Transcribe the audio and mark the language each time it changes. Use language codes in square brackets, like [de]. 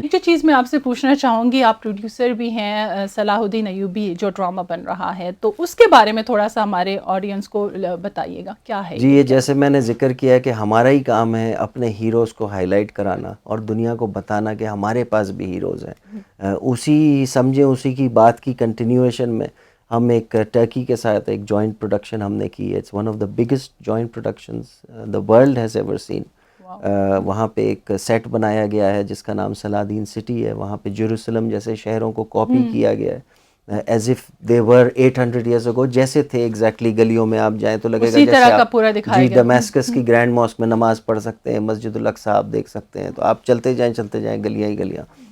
[ur] جو چیز میں آپ سے پوچھنا چاہوں گی, آپ پروڈیوسر بھی ہیں صلاح الدین ایوبی جو ڈرامہ بن رہا ہے, تو اس کے بارے میں تھوڑا سا ہمارے آڈینس کو بتائیے گا کیا ہے. جی, یہ جیسے میں نے ذکر کیا ہے کہ ہمارا ہی کام ہے اپنے ہیروز کو ہائی لائٹ کرانا اور دنیا کو بتانا کہ ہمارے پاس بھی ہیروز ہیں. اسی سمجھیں اسی کی بات کی کنٹینیویشن میں ہم ایک ٹرکی کے ساتھ ایک جوائنٹ پروڈکشن ہم نے کی ہے. [en] It's one of the biggest joint productions the world has ever seen. [ur] وہاں پہ ایک سیٹ بنایا گیا ہے جس کا نام صلاح سٹی ہے. وہاں پہ جیروسلم جیسے شہروں کو کاپی کیا گیا ہے, [en] as if they were 800 years ago, [ur] جیسے تھے ایگزیکٹلی. گلیوں میں آپ جائیں تو لگے گا جیسے آپ جی دمیسکس کی گرینڈ ماسک میں نماز پڑھ سکتے ہیں, مسجد الاقصیٰ آپ دیکھ سکتے ہیں. تو آپ چلتے جائیں گلیاں ہی گلیاں.